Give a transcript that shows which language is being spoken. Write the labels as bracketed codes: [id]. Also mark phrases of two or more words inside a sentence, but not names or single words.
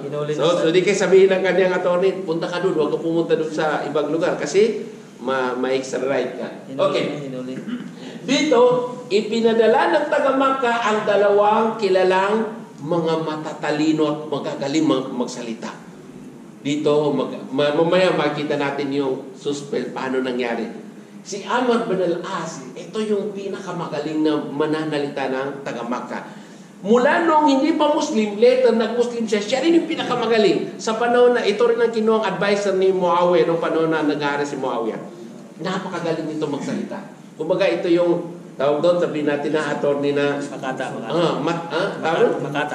[tl] So, di kayo sabihin ng kanyang attorney, punta ka doon, huwag ka pumunta doon sa ibang lugar kasi ma-extradite ka. Okay. Dito, ipinadala ng taga-Makkah ang dalawang kilalang mga matatalino at magagaling magsalita. Dito, mamaya makita natin yung suspect, paano nangyari. Si Amr bin al-As, ito yung pinakamagaling na mananalita ng taga-Makkah. Mula nung hindi pa Muslim, later nag-Muslim siya rin yung pinakamagaling. Sa panahon na ito rin ang kinuhang advisor ni Muawiyah nung panahon na nag-aaral si Muawiyah. Napakagaling nito magsalita. Kumbaga ito yung tawag doon, sabihin natin na attorney na Makata.